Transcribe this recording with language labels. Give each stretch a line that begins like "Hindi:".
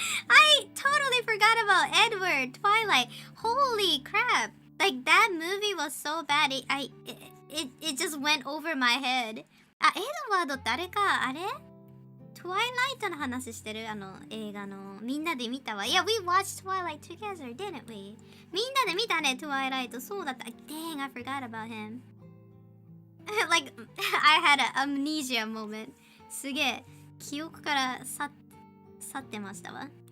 English: I totally forgot about Edward. Twilight. Holy crap. Like that movie was so bad. It just went over my head.
Japanese: あ、エドワードってあれか。あれトワイライトの話してるあの映画の。みんなで見たわ。
English: Yeah, we watched Twilight together, didn't we?
Japanese: みんなで見たね、トワイライト。そうだった。
English: Dang, I forgot about him. Like, I had an amnesia moment.
Japanese: すげえ、記憶から去ってましたわ。